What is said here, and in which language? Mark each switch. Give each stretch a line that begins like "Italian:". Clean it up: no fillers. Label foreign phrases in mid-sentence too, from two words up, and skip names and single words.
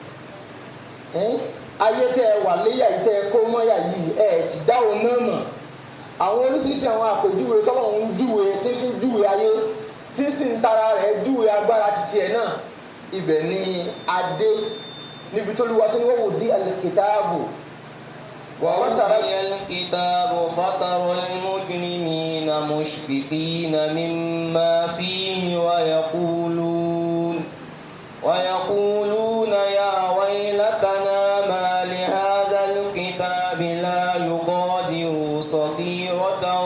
Yoruba: ayé tẹ́ ẹ wà léyà yìí tẹ́ ẹ kó mọ́yà yìí ẹ̀ sì dá òun náà mọ̀ àwọn oríṣiríṣi àwọn àpèjúwe tọ́lọ́run ń júwe tí ń fi júwe ayé tí sì ń tara rẹ̀ júwe agbára títí ẹ̀ náà ibẹ̀ ni adé níbi tó lùwà tí wọ́n wò di al-kitabu.
Arabic: ووضي الكتاب فترى المجرمين مشفقين مما فيه ويقولون يا ويلتنا ما لهذا الكتاب لا يغادر صغيرة